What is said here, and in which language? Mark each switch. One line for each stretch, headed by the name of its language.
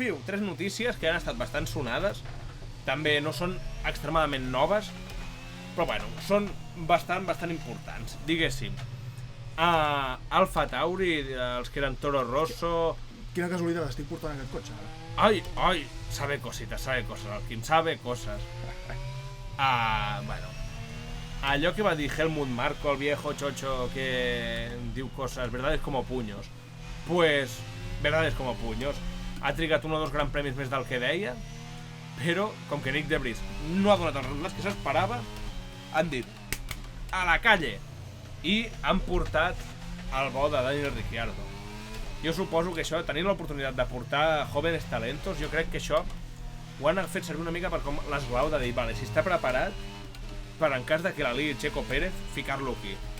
Catalan: 3 notícies que han estat bastant sonades. També no són extremadament noves, però bueno, són bastant importants. Diguéssim, Alfa Tauri, els que eren Toro Rosso... Quina casualitat, estic portant aquest cotxe ara. Ai, sabe coses, el Quim sabe coses. Bueno, allò que va dir Helmut Marko,
Spanish: el viejo chocho
Catalan: que diu coses,
Spanish: verdades como puños. Pues, verdades como puños.
Catalan: Ha trigat 1 o 2 gran premis més del que deia, però, com que Nick Debris no ha donat els resultats que s'esperava, han dit,
Spanish: a la calle!
Catalan: I han portat el bo de Daniel Ricciardo. Jo suposo que això, tenint l'oportunitat de portar
Spanish: jóvenes talentos,
Catalan: jo crec que això ho han fet servir una mica per com l'esglau de dir, vale, si està preparat per en cas de que la liï Checo Pérez, ficar-lo aquí.